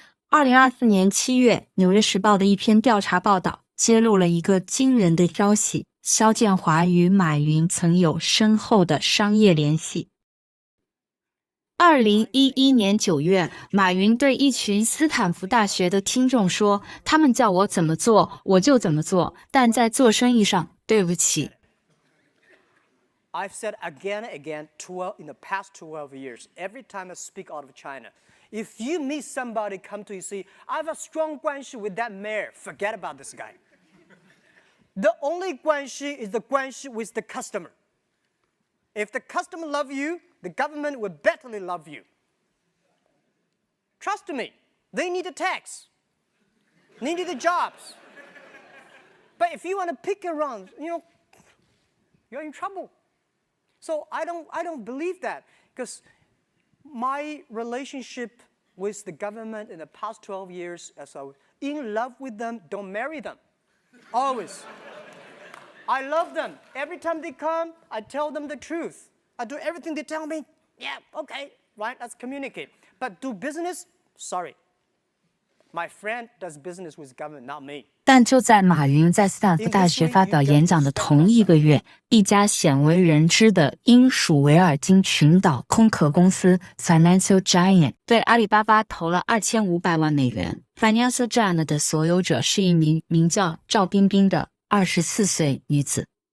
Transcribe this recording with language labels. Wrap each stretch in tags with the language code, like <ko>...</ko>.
<zh>2024年7月，《纽约时报》的一篇调查报道揭露了一个惊人的消息：肖建华与马云曾有深厚的商业联系。 2011年9月，马云对一群斯坦福大学的听众说：“他们叫我怎么做，我就怎么做，但在做生意上，对不起。”</zh> <en>I've said again and again in the past 12 years, every time I speak out of China, if you meet somebody come to you say, I have a strong 关系 with that mayor, forget about this guy. The only 关系 is the 关系 with the customer. If the customer love you, the government will betterly love you. Trust me, they need the tax. They need the jobs. But if you want to pick around, you're in trouble. So I don't believe that, because my relationship with the government in the past 12 years, as I was in love with them, don't marry them. Always. I love them. Every time they come, I tell them the truth. I do everything they tell me. Yeah, okay, right, let's communicate. But do business? Sorry. My friend does business with government, not me.</en> <zh>但就在马云在斯坦福大学发表演讲的同一个月，一家鲜为人知的英属维尔京群岛空壳公司 Financial Giant 对阿里巴巴投了2500万美元。 Financial Giant 的所有者是一名名叫赵冰冰的24岁女子。</zh>